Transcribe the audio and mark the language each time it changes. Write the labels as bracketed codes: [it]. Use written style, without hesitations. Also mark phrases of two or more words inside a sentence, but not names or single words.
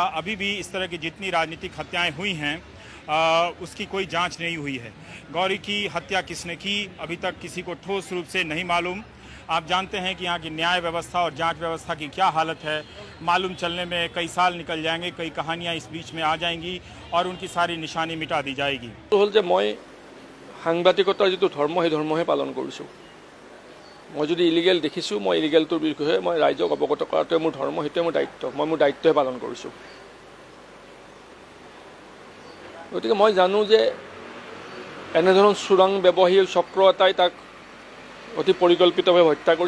[hi] अभी भी इस तरह की जितनी राजनीतिक हत्याएँ हुई हैं उसकी कोई जांच नहीं हुई है। गौरी की हत्या किसने की अभी तक किसी को ठोस रूप से नहीं मालूम। आप जानते हैं कि यहाँ की न्याय व्यवस्था और जांच व्यवस्था की क्या हालत है। मालूम चलने में कई साल निकल जाएंगे, कई कहानियाँ इस बीच में आ जाएंगी और उनकी सारी निशानी मिटा दी जाएगी। [as] হ'ল যে মই সাংবাদিকতাৰ যিটো ধৰ্ম সেই ধৰ্মহে পালন কৰিছোঁ। মই যদি ইলিগেল দেখিছোঁ মই ইলিগেলটোৰ বিষয়ে মই ৰাইজক অৱগত কৰাটোৱে মোৰ ধৰ্ম, সেইটোৱে মোৰ দায়িত্ব। মই মোৰ দায়িত্বহে পালন কৰিছোঁ। গতিকে মই জানো যে এনেধৰণৰ চোৰাং ব্যৱসায়ী চক্ৰ এটাই তাক অতি পৰিকল্পিতভাৱে হত্যা কৰিছে।